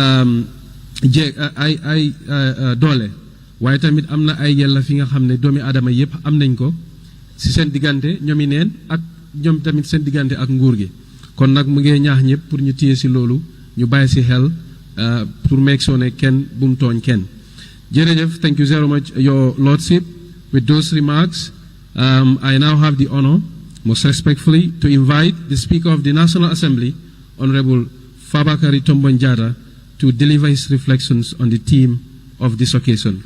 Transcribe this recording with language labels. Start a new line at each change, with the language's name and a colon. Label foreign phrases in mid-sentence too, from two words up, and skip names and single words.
Wolof: doole waaye tamit am na ay yelleef yi nga xam ne doomi aadama yépp am nañ ko si seen diggante ñoomi neen ak ñoom tamit seen diggante ak nguur gi kon nag mu ngi ñaax ñëpp pour ñu téye si loolu ñu bàyyi si xel
English: pour make sure
Wolof: ne kenn bu mu tooñ kenn jërëjëf
English: thank you very much your lordship with those remarks I now have the honor most respectfully to invite the Speaker of the National Assembly Honorable Fabakary Tombong Jatta to deliver his reflections on the theme of this occasion.